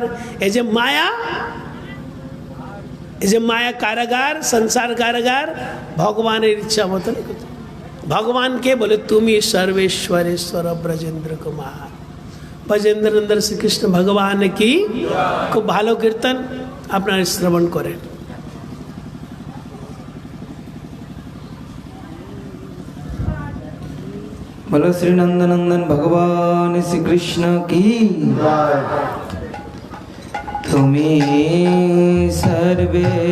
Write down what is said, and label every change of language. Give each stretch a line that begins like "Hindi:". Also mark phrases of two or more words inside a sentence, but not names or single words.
Bangla: এই যে মায়া, এই যে মায়া কারাগার, সংসার কারাগার, ভগবানের ইচ্ছা মতন। ভগবানকে বলে তুমি সর্বেশ্বরেশ্বর ব্রজেন্দ্র কুমার। ব্রজেন্দ্র নন্দন শ্রীকৃষ্ণ ভগবান কি। খুব ভালো কীর্তন, আপনারা শ্রবণ করেন।
Hindi: बोलो श्री नंदनंदन भगवान श्री कृष्ण की।
Bangla: তুমি সর্বে